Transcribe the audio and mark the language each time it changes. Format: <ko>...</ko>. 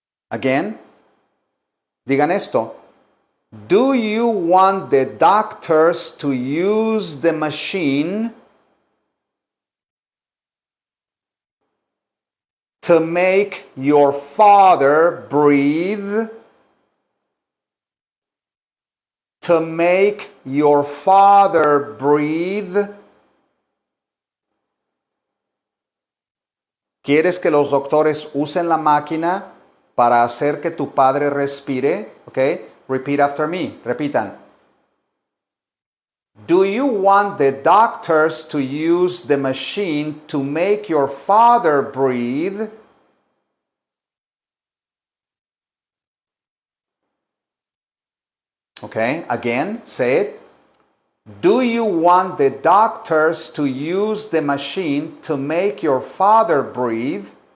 <en>Again,</en> <es>digan esto.</es> <en>Do you want the doctors to use the machine to make your father breathe? To make your father breathe.</en> <es>¿Quieres que los doctores usen la máquina para hacer que tu padre respire?</es> <en>Okay, repeat after me.</en> <es>Repitan.</es> <en>Do you want the doctors to use the machine to make your father breathe? Okay, again, say it. Do you want the doctors to use the machine to make your father breathe?</en>